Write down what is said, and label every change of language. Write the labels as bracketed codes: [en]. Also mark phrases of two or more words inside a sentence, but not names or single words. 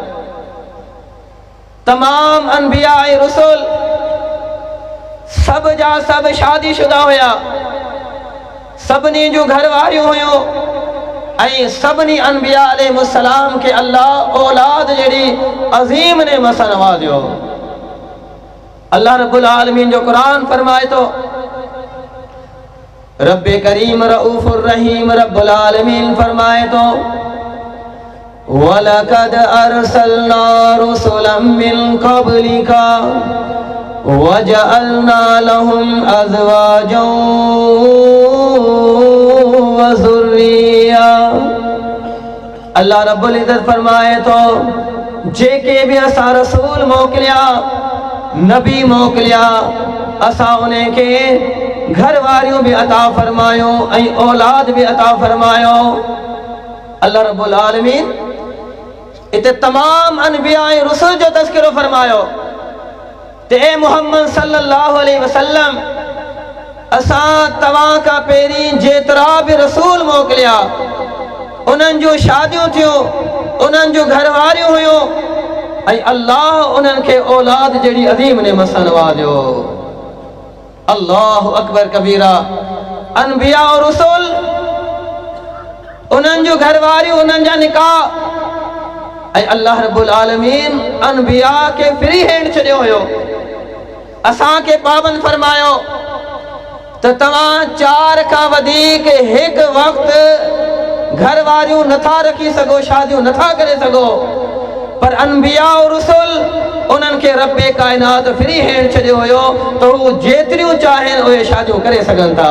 [sd] तमाम अनबिया ऐं रसूल सब जा सब शादीशुदा हुया, सभिनी जूं घरवारियूं हुयूं ऐं सभिनी अनबिया अलैहिस्सलाम के अल्लाह औलाद जहिड़ी अज़ीम नेमत सां नवाज़ियो। अल्लाह [ar] رب العالمين [sd] जो क़ुरान फरमाए तो [ar] ربِّ كريم رؤوف رحيم رب العالمين [sd] फरमाए तो [ar] ولقد أرسلنا رسلا من قبلك وجعلنا لهم أزواجا وذرية. [sd] अल्लाह [ar] رب العزة [sd] फरमाए तो जेके भी असां रसूल मोकिलिया, नबी मोकिलिया, असां उन्हें के घर वारियों भी अता फरमायो ऐं औलाद भी अता फरमायो। अल्लाह [ar] رب العالمين [sd] इते तमाम अनबिया ऐं रसूल जो तज़किरो फरमायो ते ए मोहम्मद [ar] صلى الله عليه وسلم [sd] असां तव्हां खां पहिरीं जेतिरा भी रसूल मोकिलिया उन्हनि जूं शादियूं थियूं, उन्हनि जूं घरवारियूं हुयूं ऐं अल्लाह उन्हनि खे औलाद जहिड़ी अज़ीम नेमत सां नवाज़ियो। [ar] الله أكبر كبيرا. [sd] अनबिया और रसूल उन्हनि जो घर वारियूं, उन्हनि जा निकाह। ऐं अल्लाह [ar] رب العالمين [sd] अनबिया के [en] free hand [sd] छॾियो हुयो। असांखे पाबंद फरमायो त तव्हां 4 खां वधीक हिक वक़्त घर वारियूं नथा रखी सघो, शादियूं नथा करे सघो। पर अनबिया और रसूल उन्हनि खे रब्बे काइनात [en] free hand [sd] छॾियो हुयो त हू जेतिरियूं चाहनि उहे शादियूं करे सघनि था।